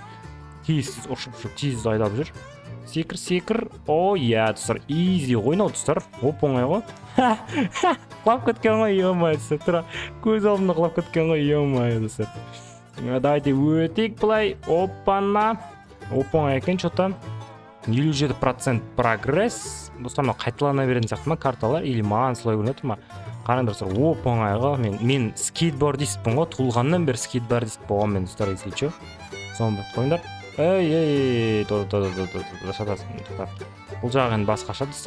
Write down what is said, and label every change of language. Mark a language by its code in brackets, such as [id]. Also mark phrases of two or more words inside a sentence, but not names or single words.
[kk] Тез ұшып тез айдап жүр. Секір. О, иә, достар, easy ғой мынау достар. Оп-оңай ғой. Құлап кеткен ғой, ё-моё, достар. Көз алдымда құлап кеткен ғой, ё-моё, достар. Давайте өтейік былай. Опана. Оп-оңай екен что-то. 57% прогресс. Достар, мынау қайталана беретін сияқты ма карталар, или маған солай көрінеді ма? Қараңдар достар, оп-оңайға мен скейтбордистпін ғой, туылғаннан бері скейтбордист болған мен достар, [ru] если че. [kk] Соны біліп қойыңдар. Бұл жағын басқаша достар.